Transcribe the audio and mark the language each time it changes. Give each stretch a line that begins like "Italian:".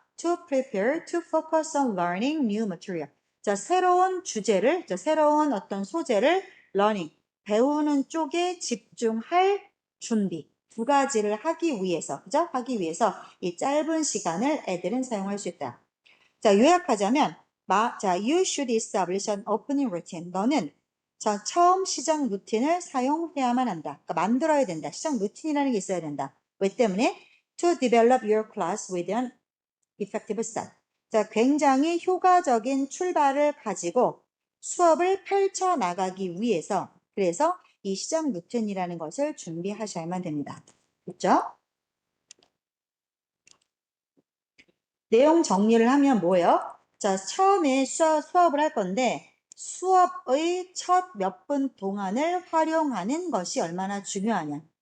English: To prepare to focus on learning new material.
Korean: 자, 새로운 주제를, 자, 새로운 어떤 소재를 learning, 배우는 쪽에 집중할 준비. 두 가지를 하기 위해서, 그죠? 하기 위해서 이 짧은 시간을 애들은 사용할 수 있다. 자, 요약하자면, 자,
English: you should establish an opening routine.
Korean: 너는 자, 처음 시작 루틴을 사용해야만 한다. 그러니까 만들어야 된다. 시작 루틴이라는 게 있어야 된다. 왜 때문에?
English: To develop your class with an effective start.
Korean: 자, 굉장히 효과적인 출발을 가지고 수업을 펼쳐 나가기 위해서, 그래서 이 시작 루틴이라는 것을 준비하셔야만 됩니다. 그렇죠? 내용 정리를 하면 뭐예요? 자, 처음에 수업을 할 건데 수업의 첫 몇 분 동안을 활용하는 것이 얼마나 중요하냐.